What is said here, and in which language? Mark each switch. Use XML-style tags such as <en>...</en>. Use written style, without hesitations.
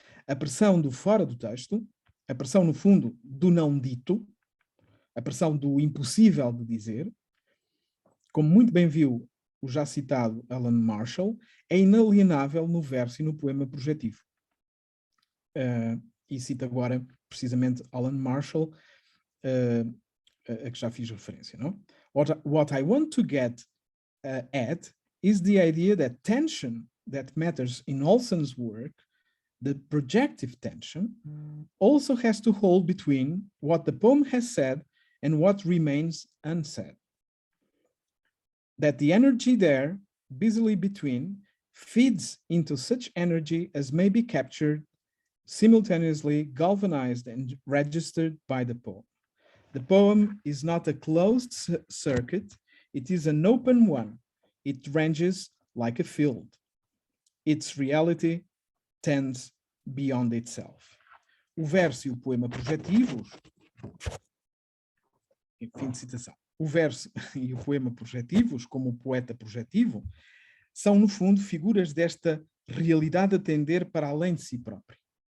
<pt>A pressão do fora do texto, a pressão, no fundo, do não dito, a pressão do impossível de dizer, como muito bem viu o já citado Alan Marshall, é inalienável no verso e no poema projetivo. E cito agora, precisamente, Alan Marshall, a que já fiz referência. Não?</pt> <en>What I want to get at is the idea that tension that matters in Olson's work, the projective tension, also has to hold between what the poem has said and what remains unsaid. That the energy there, busily between, feeds into such energy as may be captured, simultaneously galvanized and registered by the poem. The poem is not a closed circuit, it is an open one. It ranges like a field. Its reality tends beyond itself.</en> <pt>O verso e o poema projetivos, fim de citação. O verso e o poema projetivos, como o poeta projetivo, são, no fundo, figuras desta realidade a tender para além de si próprio.</pt>